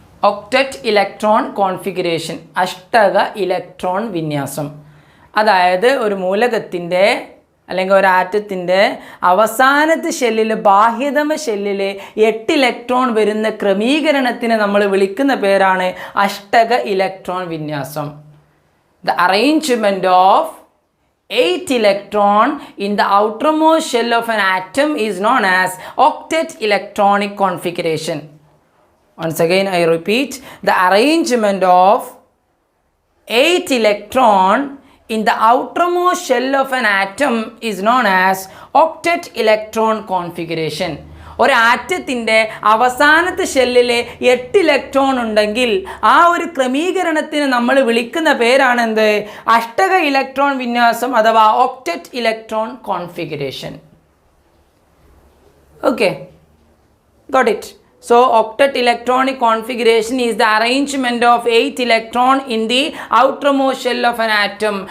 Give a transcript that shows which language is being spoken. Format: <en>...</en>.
<ml>Octet electron configuration, അഷ്ടക electron വിന്യാസം. അതായത് ഒരു മൂലകത്തിൻ്റെ അല്ലെങ്കിൽ ഒരു ആറ്റത്തിൻ്റെ അവസാനത്തെ ഷെല്ലിൽ, ബാഹ്യതമ ഷെല്ലിൽ 8 ഇലക്ട്രോൺ വരുന്ന ക്രമീകരണത്തിന് നമ്മൾ വിളിക്കുന്ന പേരാണ് അഷ്ടക ഇലക്ട്രോൺ വിന്യാസം.</ml> <en>The arrangement of 8 electron in the outermost shell of an atom is known as octet electronic configuration. Once again I repeat, the arrangement of 8 electron in the outermost shell of an atom is known as octet electron configuration.</en> <ml>ഒരു ആറ്റത്തിൻ്റെ അവസാനത്തെ ഷെല്ലിൽ 8 electron ഉണ്ടെങ്കിൽ ആ ഒരു ക്രമീകരണത്തിന് നമ്മൾ വിളിക്കുന്ന പേരാണ് എന്ത്? അഷ്ടക ഇലക്ട്രോൺ വിന്യാസം അഥവാ octet electron configuration.</ml> <en>Okay, got it? So octet electronic configuration is the arrangement of 8 electron in the outermost shell of an atom.</en>